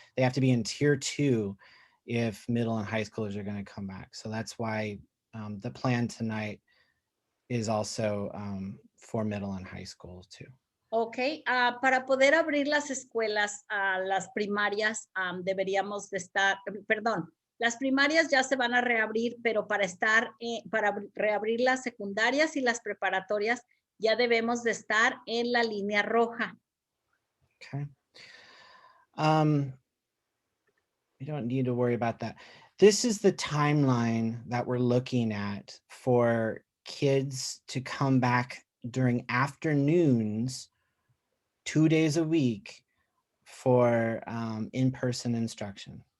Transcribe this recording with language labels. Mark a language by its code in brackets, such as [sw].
[en] They have to be in tier 2 if middle and high schoolers are going to come back. So that's why the plan tonight is also for middle and high school too. [es] Ok, para poder abrir las escuelas, las primarias deberíamos de estar, perdón, las primarias ya se van a reabrir, pero para reabrir las secundarias y las preparatorias ya debemos de estar en la línea roja. [en] Okay. You don't need to worry about that. This is the timeline that we're looking at for kids to come back during afternoons, 2 days a week for in-person instruction.